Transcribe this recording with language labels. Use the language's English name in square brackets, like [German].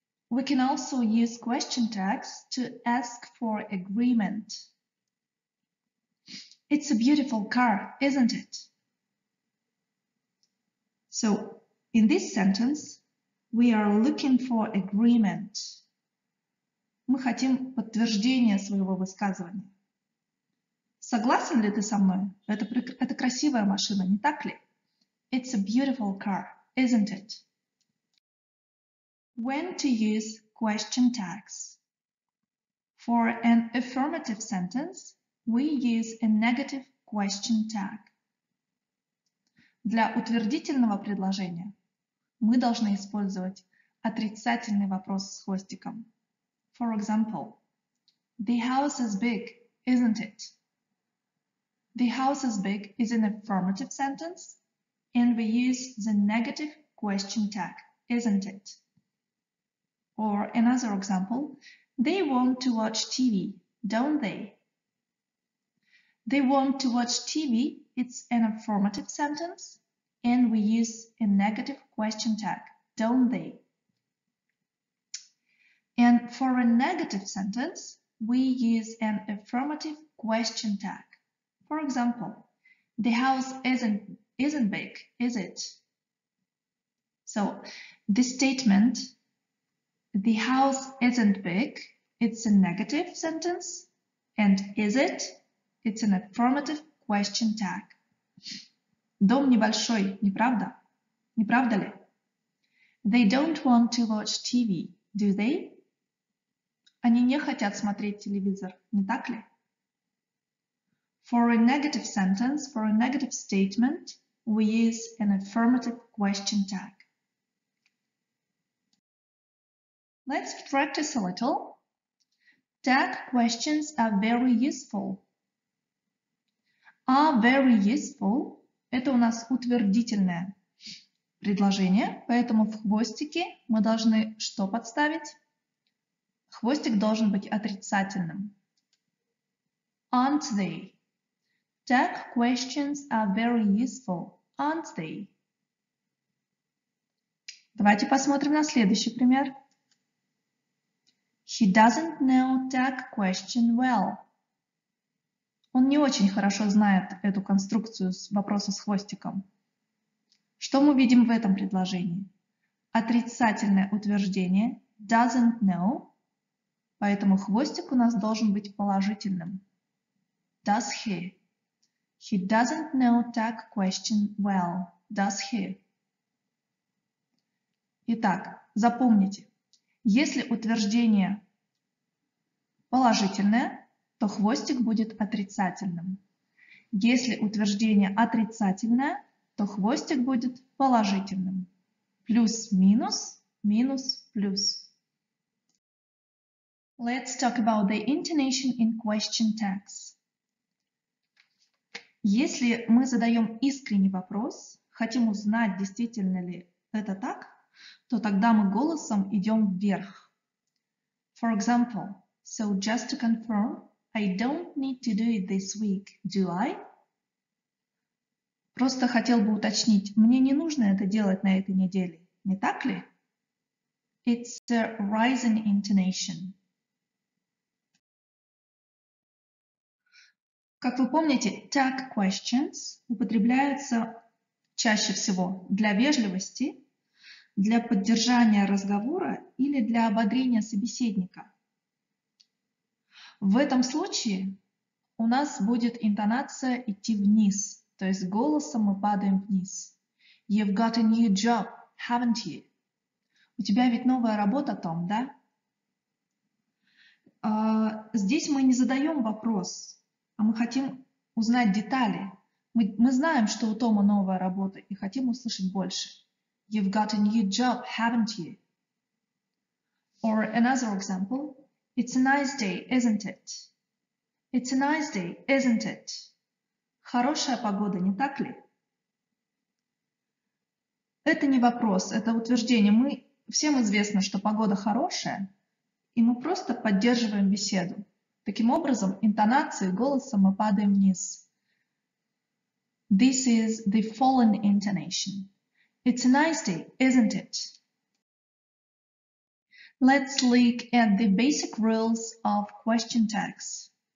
[English] We can also use question tags to ask for agreement. It's a beautiful car, isn't it? So, in this sentence, we are looking for agreement. [Russian] Мы хотим подтверждения своего высказывания. Согласен ли ты со мной? Это красивая машина, не так ли? [English] It's a beautiful car, isn't it? When to use question tags? For an affirmative sentence, we use a negative question tag. [Russian] Для утвердительного предложения мы должны использовать отрицательный вопрос с хвостиком. [English] For example, the house is big, isn't it? The house is big is an affirmative sentence, and we use the negative question tag, isn't it? Or another example, they want to watch TV, don't they? They want to watch TV, it's an affirmative sentence, and we use a negative question tag, don't they? And for a negative sentence, we use an affirmative question tag. For example, the house isn't big, is it? So, the statement, the house isn't big, it's a negative sentence, and is it? It's an affirmative question tag. [Russian] Дом небольшой, не правда? Не правда ли? [English] They don't want to watch TV, do they? [Russian] Они не хотят смотреть телевизор, не так ли? [English] For a negative sentence, for a negative statement, we use an affirmative question tag. Let's practice a little. Tag questions are very useful. Are very useful [Russian] – это у нас утвердительное предложение, поэтому в хвостике мы должны что подставить? Хвостик должен быть отрицательным. [English] Aren't they? Tag questions are very useful, aren't they? [Russian] Давайте посмотрим на следующий пример. [English] He doesn't know that question well. [Russian] Он не очень хорошо знает эту конструкцию вопроса с хвостиком. Что мы видим в этом предложении? Отрицательное утверждение [English] doesn't know, [Russian] поэтому хвостик у нас должен быть положительным. [English] Does he? He doesn't know that question well. Does he? [Russian] Итак, запомните, если утверждение положительное, то хвостик будет отрицательным. Если утверждение отрицательное, то хвостик будет положительным. Плюс-минус, минус-плюс. [English] Let's talk about the intonation in question tags. [Russian] Если мы задаем искренний вопрос, хотим узнать, действительно ли это так, то тогда мы голосом идем вверх. [English] For example, so just to confirm, I don't need to do it this week, do I? [Russian] Просто хотел бы уточнить, мне не нужно это делать на этой неделе, не так ли? [English] It's a rising intonation. [Russian] Как вы помните, tag questions употребляются чаще всего для вежливости, для поддержания разговора или для ободрения собеседника. В этом случае у нас будет интонация идти вниз, то есть голосом мы падаем вниз. [English] You've got a new job, haven't you? [Russian] У тебя ведь новая работа, Том, да? Здесь мы не задаем вопрос, а мы хотим узнать детали. Мы знаем, что у Тома новая работа и хотим услышать больше. [English] You've got a new job, haven't you? Or another example, it's a nice day, isn't it? It's a nice day, isn't it? [Russian] Хорошая погода, не так ли? Это не вопрос, это утверждение. Всем известно, что погода хорошая, и мы просто поддерживаем беседу. Таким образом, интонацией голоса мы падаем вниз. [English] This is the fallen intonation. It's a nice day, isn't it? Let's look at the basic rules of question tags.